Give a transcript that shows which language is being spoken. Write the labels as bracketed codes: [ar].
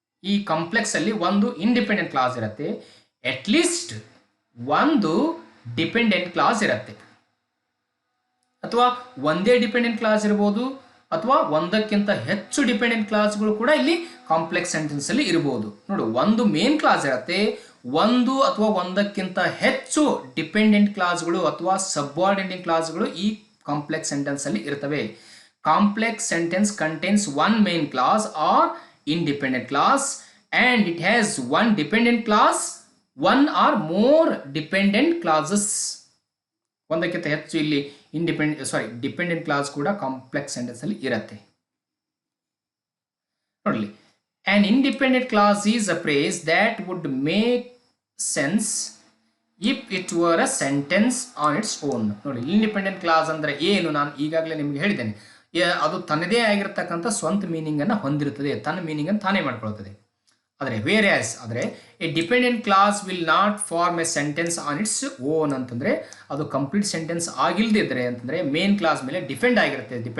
[kn] ಈ ಕಾಂಪ್ಲೆಕ್ಸ್ ಅಲ್ಲಿ ಒಂದು ಇಂಡಿಪೆಂಡೆಂಟ್ ಕ್ಲಾಸ್ ಇರುತ್ತೆ, ಅಟ್ ಲೀಸ್ಟ್ ಒಂದು ಡಿಪೆಂಡೆಂಟ್ ಕ್ಲಾಸ್ ಇರುತ್ತೆ, ಅಥವಾ ಒಂದೇ ಡಿಪೆಂಡೆಂಟ್ ಕ್ಲಾಸ್ ಇರಬಹುದು, ಅಥವಾ ಒಂದಕ್ಕಿಂತ ಹೆಚ್ಚು ಡಿಪೆಂಡೆಂಟ್ ಕ್ಲಾಸ್ಗಳು ಕೂಡ ಇಲ್ಲಿ ಕಾಂಪ್ಲೆಕ್ಸ್ ಸೆಂಟೆನ್ಸ್ ಅಲ್ಲಿ ಇರಬಹುದು. ನೋಡು, ಒಂದು ಮೇನ್ ಕ್ಲಾಸ್ ಇರುತ್ತೆ, ಒಂದು ಅಥವಾ ಒಂದಕ್ಕಿಂತ ಹೆಚ್ಚು ಡಿಪೆಂಡೆಂಟ್ ಕ್ಲಾಸ್ಗಳು ಅಥವಾ ಸಬ್ಆರ್ಡಿನೇಟಿಂಗ್ ಕ್ಲಾಸ್ಗಳು ಈ ಕಾಂಪ್ಲೆಕ್ಸ್ ಸೆಂಟೆನ್ಸ್ ಅಲ್ಲಿ ಇರ್ತವೆ. [en] Complex sentence contains one main class are independent class and it has one dependent class, one or more dependent classes. [kn] ಒಂದಕ್ಕಿಂತ ಹೆಚ್ಚು ಇಲ್ಲಿ ಡಿಪೆಂಡೆಂಟ್ ಕ್ಲಾಸ್ ಕೂಡ ಕಾಂಪ್ಲೆಕ್ಸ್ ಸೆಂಟೆನ್ಸ್ ಅಲ್ಲಿ ಇರುತ್ತೆ. [en] ನೋಡಲಿ, an independent class is a phrase that would make sense if it were a sentence on its own. [kn] ನೋಡಿ, independent class ಅಂದ್ರೆ ಏನು ನಾನು ಈಗಾಗಲೇ ನಿಮಗೆ ಹೇಳಿದ್ದೇನೆ. ಅದು ತನ್ನದೇ ಆಗಿರತಕ್ಕಂಥ ಸ್ವಂತ ಮೀನಿಂಗ್ ಅನ್ನು ಹೊಂದಿರುತ್ತದೆ, ತನ್ನ ಮೀನಿಂಗ್ ಅನ್ನು ತಾನೇ ಮಾಡ್ಕೊಳ್ತದೆ. ಆದರೆ [en] a dependent class will not form a sentence on its own [kn] ಅಂತಂದ್ರೆ ಅದು ಕಂಪ್ಲೀಟ್ ಸೆಂಟೆನ್ಸ್ ಆಗಿಲ್ದಿದ್ರೆ ಅಂತಂದ್ರೆ ಮೇನ್ ಕ್ಲಾಸ್ ಮೇಲೆ ಡಿಪೆಂಡ್ ಆಗಿರುತ್ತೆ.